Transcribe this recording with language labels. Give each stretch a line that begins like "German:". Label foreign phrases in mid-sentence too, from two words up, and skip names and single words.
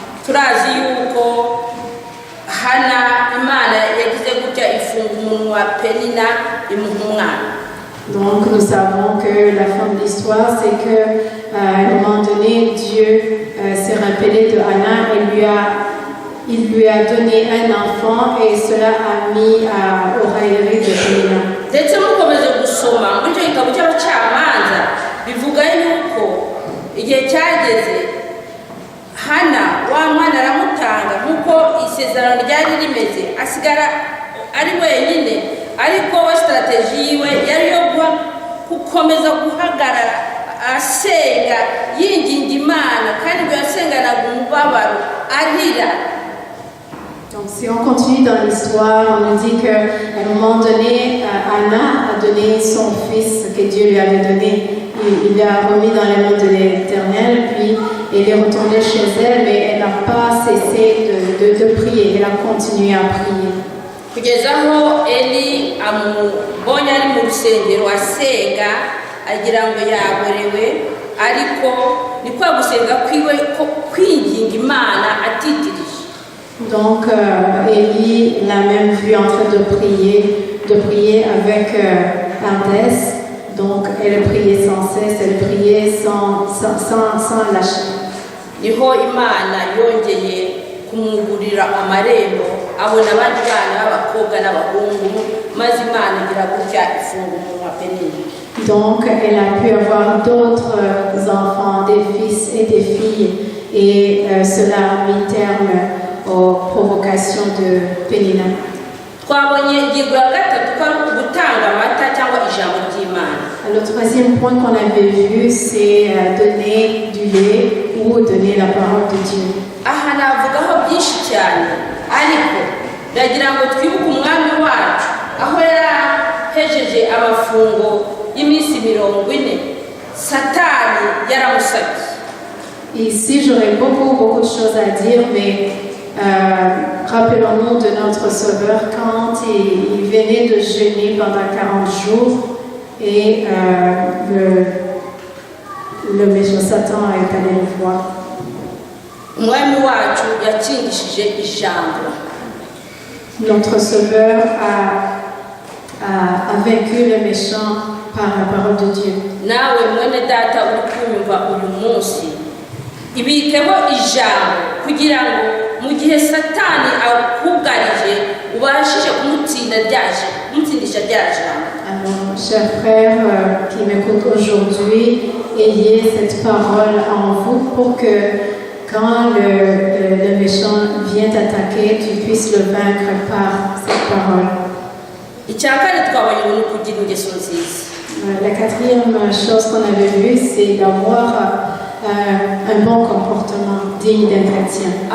French: Donc nous savons que la fin de l'histoire, c'est que à un moment donné, Dieu s'est rappelé de Anna et il lui a donné un enfant et cela a mis à raillerie de Pénina.
Kinyarwanda: bivuga yuko igihe cyageze Hana wa mwana aramutanga nkuko isezerano ryari rimeze asigara ari wenyine ariko wa strategy yiwe yari yo gukomeza guhagarara asenga yinginga Imana kandi ngo yasenganaga umubabaro arira.
French: Donc, si on continue dans l'histoire, on nous dit qu'à un moment donné, Anna a donné son fils que Dieu lui avait donné. Il l'a remis dans les mains de l'Éternel, puis elle est retournée chez elle, mais elle n'a pas cessé de prier. Elle a continué à prier.
Kinyarwanda: kugeza aho Eli amubonye ari mu rusengero asenga agira ngo yaborewe, ariko ni kwa gusenga kwiwe kwinginga Imana atitirije.
French: Donc Élie l'a même vu en train de prier avec ardesse. Donc elle priait sans cesse, elle priait sans lâcher.
Kinyarwanda: Niho Imana yongeye kumugurira amarembo, abona abandi bana b'abakobwa n'abahungu, maze Imana igira gutya ifunga umunwa Penina.
French: Donc elle a pu avoir d'autres enfants, des fils et des filles, et cela a mis terme aux provocations de Penina.
Kinyarwanda: Twabonye ingingo ya gatatu ko ari gutanga amata cyangwa ijambo ry'Imana.
French: Le troisième point qu'on avait vu, c'est donner du lait ou donner la parole de Dieu.
Kinyarwanda: Aha navugaho byinshi cyane, ariko ndagira ngo twibuke umwami wacu aho yarahejeje amafungo y'iminsi 40, Satani yaramusabye.
French: Ici, j'aurais beaucoup de choses à dire, mais rappelons-nous de notre Sauveur quand il venait de jeûner pendant 40 jours et le méchant Satan est allé le voir.
Kinyarwanda: Umwami wacu yakingishije ijambo.
French: Notre Sauveur a vaincu le méchant par la parole de Dieu.
Kinyarwanda: Nawe mwene data uri kunyumva uyu munsi, ibikemo ijambo kugira ngo mu gihe Satani akugarije ubashije kumutsindisha rya jambo.
French: Alors, chers frères qui m'écoutent aujourd'hui, ayez cette parole en vous pour que quand le méchant vient t'attaquer, tu puisses le vaincre par cette parole. La quatrième chose qu'on avait vue, c'est d'avoir un bon comportement digne d'un chrétien.